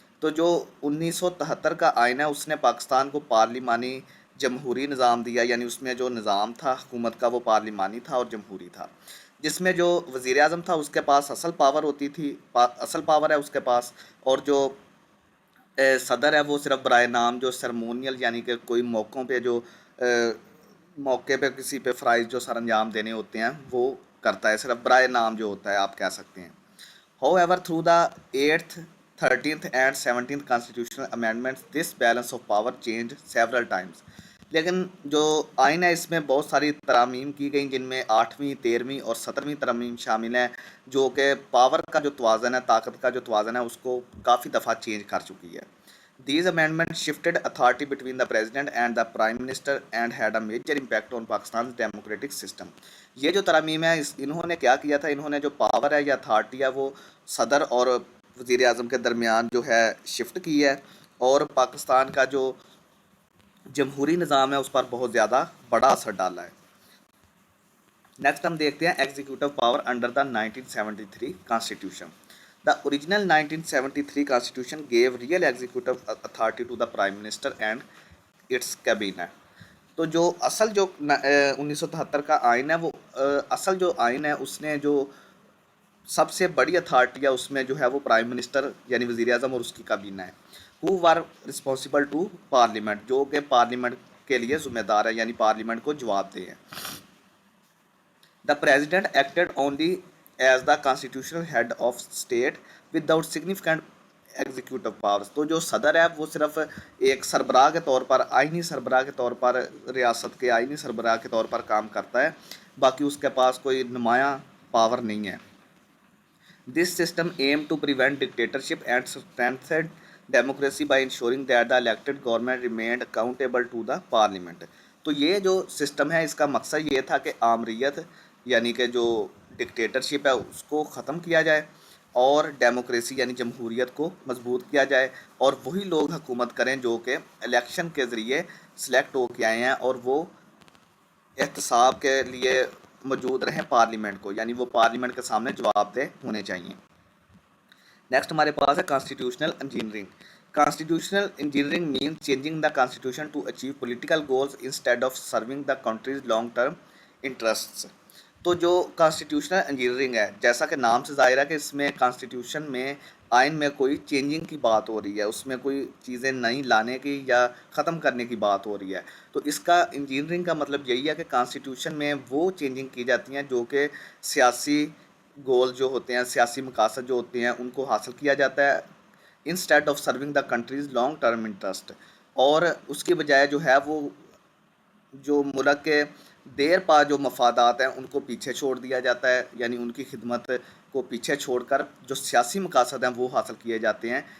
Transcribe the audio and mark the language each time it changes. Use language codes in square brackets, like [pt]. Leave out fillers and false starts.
[ur] تو جو 1973 کا آئین ہے اس نے پاکستان کو پارلیمانی جمہوری نظام دیا, یعنی اس میں جو نظام تھا حکومت کا وہ پارلیمانی تھا اور جمہوری تھا, جس میں جو وزیر اعظم تھا اس کے پاس اصل پاور ہوتی تھی, اصل پاور ہے اس کے پاس, اور جو صدر ہے وہ صرف برائے نام جو سرمونیل یعنی کہ کوئی موقعوں پہ جو موقع پہ کسی پہ فرائض جو سر انجام دینے ہوتے ہیں وہ کرتا ہے, صرف برائے نام جو ہوتا ہے آپ کہہ سکتے ہیں. [en] However, through the 8th, 13th and 17th constitutional amendments, this balance of power changed several times. [ur] لیکن جو آئین ہے اس میں بہت ساری ترامیم کی گئیں, جن میں 8ویں, 13ویں اور 17ویں ترامیم شامل ہیں, جو کہ پاور کا جو توازن ہے, طاقت کا جو توازن ہے اس کو کافی دفعہ چینج کر چکی ہے. [en] These amendments shifted authority between the president and the prime minister and had a major impact on Pakistan's democratic system. [ur] یہ جو ترامیم ہے انہوں نے کیا کیا تھا, انہوں نے جو پاور ہے یا اتھارٹی ہے وہ صدر اور وزیر اعظم کے درمیان جو ہے شفٹ کی ہے, اور پاکستان کا جو جمہوری نظام ہے اس پر بہت زیادہ بڑا اثر ڈالا ہے. نیکسٹ ہم دیکھتے ہیں [en] Executive power under the 1973 constitution. The original 1973 constitution gave real executive authority to the prime minister and its cabinet. [ur] تو جو اصل جو 1973 کا آئین ہے وہ اصل جو آئین ہے اس نے جو سب سے بڑی اتھارٹی ہے اس میں جو ہے وہ پرائم منسٹر یعنی وزیر اعظم اور اس کی کابینہ ہے, [en] who were responsible to parliament, [ur] جو کہ پارلیمنٹ کے لیے ذمہ دار ہے یعنی پارلیمنٹ کو جواب دے ہیں. [en] The president acted only as the constitutional head of state without significant executive powers. [ur] تو جو صدر ہے وہ صرف ایک سربراہ کے طور پر, آئینی سربراہ کے طور پر, ریاست کے آئینی سربراہ کے طور پر کام کرتا ہے, باقی اس کے پاس کوئی نمایاں پاور نہیں ہے. [en] This system aimed to prevent dictatorship and strengthened democracy by ensuring that the elected government remained accountable to the parliament. [ur] تو یہ جو سسٹم ہے اس کا مقصد یہ تھا کہ آمریت یعنی کہ جو ڈکٹیٹرشپ ہے اس کو ختم کیا جائے, اور ڈیموکریسی یعنی جمہوریت کو مضبوط کیا جائے, اور وہی لوگ حکومت کریں جو کہ الیکشن کے ذریعے سلیکٹ ہو کے آئے ہیں, اور وہ احتساب کے لیے موجود رہیں پارلیمنٹ کو, یعنی وہ پارلیمنٹ کے سامنے جواب دہ ہونے چاہیے. نیکسٹ ہمارے پاس ہے constitutional engineering. [en] Constitutional engineering means changing the constitution to achieve political goals instead of serving the country's long-term interests. [ur] تو جو کانسٹیٹیوشنل انجینئرنگ ہے, جیسا کہ نام سے ظاہر ہے کہ اس میں کانسٹیٹیوشن میں آئین میں کوئی چینجنگ کی بات ہو رہی ہے, اس میں کوئی چیزیں نئی لانے کی یا ختم کرنے کی بات ہو رہی ہے. تو اس کا انجینئرنگ کا مطلب یہی ہے کہ کانسٹیٹیوشن میں وہ چینجنگ کی جاتی ہیں جو کہ سیاسی گول جو ہوتے ہیں, سیاسی مقاصد جو ہوتے ہیں ان کو حاصل کیا جاتا ہے, [en] instead of serving the countries long term interest, [ur] اور اس کی بجائے جو ہے وہ جو ملک کے دیر پا جو مفادات ہیں ان کو پیچھے چھوڑ دیا جاتا ہے, یعنی ان کی خدمت کو پیچھے چھوڑ کر جو سیاسی مقاصد ہیں وہ حاصل کیے جاتے ہیں.